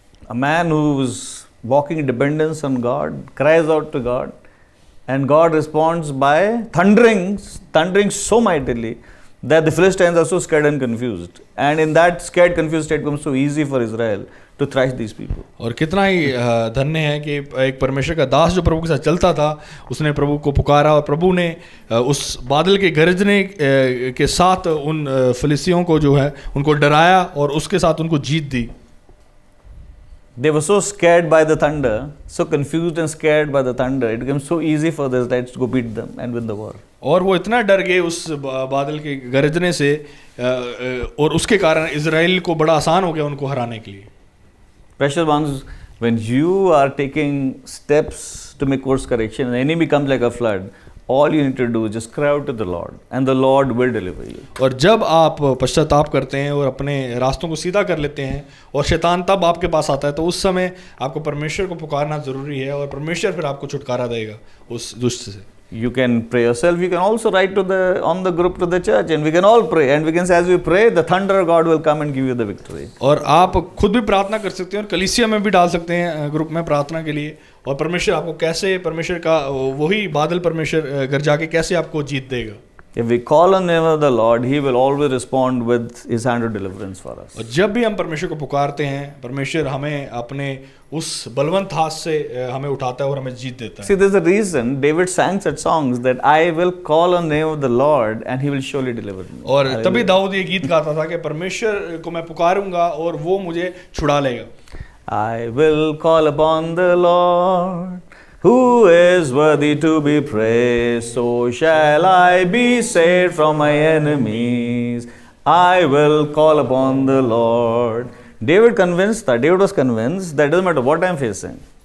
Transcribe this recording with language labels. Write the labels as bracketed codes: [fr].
[en] A man who is walking in dependence on God cries out to God, and God responds by thundering so mightily that the Philistines are so scared and confused. And in that scared, confused state becomes so easy for Israel to thrash these people. [hi] और कितना ही धन्य है कि एक परमेश्वर का दास जो प्रभु के साथ चलता था, उसने प्रभु को पुकारा और प्रभु ने उस बादल के गरजने के साथ उन फिलिस्तियों को जो है उनको डराया और उसके साथ उनको जीत दी। [en] They were so scared by the thunder, so confused and scared by the thunder, it became so easy for the Israelites to go beat them and win the war. [hi] और वो इतना डर गए उस बादल के गरजने से और उसके कारण इजराइल को बड़ा आसान हो गया उनको हराने के लिए। [en] Precious ones, when you are taking steps to make course correction and the enemy comes like a flood, all you need to do is just cry out to the Lord and the Lord will deliver you. [hi] और जब आप पश्चाताप करते हैं और अपने रास्तों को सीधा कर लेते हैं और शैतान तब आपके पास आता है, तो उस समय आपको परमेश्वर को पुकारना ज़रूरी है और परमेश्वर फिर आपको छुटकारा देगा उस दुष्ट से। [en] You can pray yourself. You can also write on the group to the church, and we can all pray. And we can say, as we pray, the thunder of God will come and give you the victory. [hi] और आप खुद भी प्रार्थना कर सकते हैं और कलीसिया में भी डाल सकते हैं ग्रुप में प्रार्थना के लिए, और परमेश्वर आपको कैसे परमेश्वर का वही बादल परमेश्वर घर जाके कैसे आपको जीत देगा। [en] If we call on the name of the Lord, He will always respond with His hand of deliverance for us. [hi] और जब भी हम परमेश्वर को पुकारते हैं, परमेश्वर हमें अपने उस बलवंत हाथ से हमें उठाता है और हमें जीत देता है। [en] See, there's a reason David sang such songs that I will call on the name of the Lord and He will surely deliver me. [hi] और तभी दाऊद ये गीत गाता था कि परमेश्वर को मैं पुकारूंगा और वो मुझे छुड़ा लेगा। [en] I will call upon the Lord, who is worthy to be praised, so shall I be saved from my enemies. I will call upon the Lord. David was convinced that it doesn't matter what I am facing.